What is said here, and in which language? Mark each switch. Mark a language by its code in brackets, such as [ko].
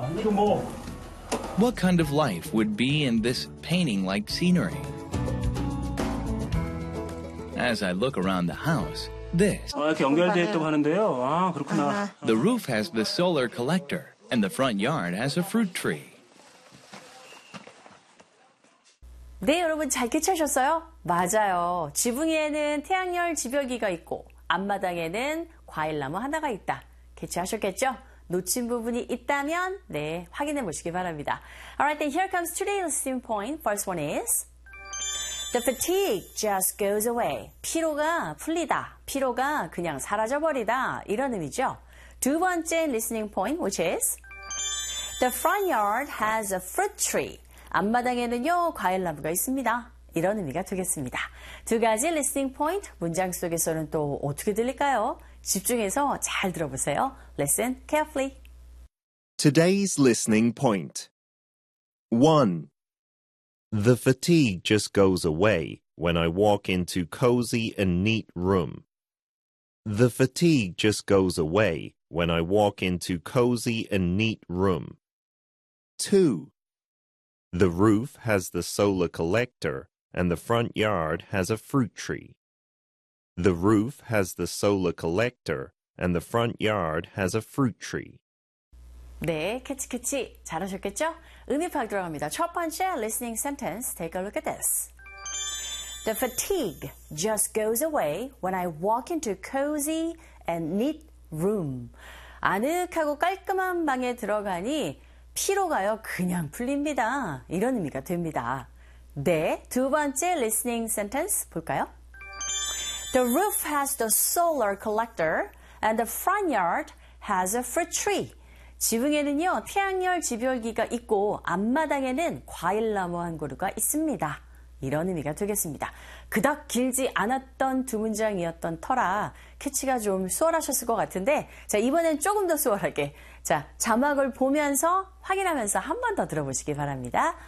[en] What kind of life would be in this painting-like scenery? As I look around the house, this. The roof has the solar collector, and the front yard has a fruit tree. [ko] 네, 여러분 잘 캐치하셨어요? 맞아요. 지붕에는 태양열 지벽이가 있고 앞마당에는 과일나무 하나가 있다. 캐치하셨겠죠? 놓친 부분이 있다면 네, 확인해 보시기 바랍니다. [en] Alright, then here comes today's listening point. First one is The fatigue just goes away. [ko] 피로가 풀리다. 피로가 그냥 사라져버리다. 이런 의미죠. 두 번째 [en] listening point, which is The front yard has a fruit tree. [ko] 앞마당에는요, 과일나무가 있습니다. 이런 의미가 되겠습니다. 두 가지 리스닝 포인트, 문장 속에서는 또 어떻게 들릴까요? 집중해서 잘 들어보세요. [en] Listen carefully. Today's listening point. 1. The fatigue just goes away when I walk into cozy and neat room. The fatigue just goes away when I walk into cozy and neat room. 2. The roof has the solar collector, and the front yard has a fruit tree. The roof has the solar collector, and the front yard has a fruit tree. [ko] 네, 캐치 잘하셨겠죠? 의미 파악 들어갑니다. 첫 번째 [en] listening sentence, take a look at this. The fatigue just goes away when I walk into cozy and neat room. [ko] 아늑하고 깔끔한 방에 들어가니 피로가요, 그냥 풀립니다. 이런 의미가 됩니다. 네, 두 번째 listening sentence 볼까요? [en] The roof has the solar collector and the front yard has a fruit tree. [ko] 지붕에는요, 태양열 지별기가 있고 앞마당에는 과일나무 한 그루가 있습니다. 이런 의미가 되겠습니다. 그닥 길지 않았던 두 문장이었던 터라 캐치가 좀 수월하셨을 것 같은데 자, 이번엔 조금 더 수월하게 자, 자막을 보면서 확인하면서 한 번 더 들어보시기 바랍니다.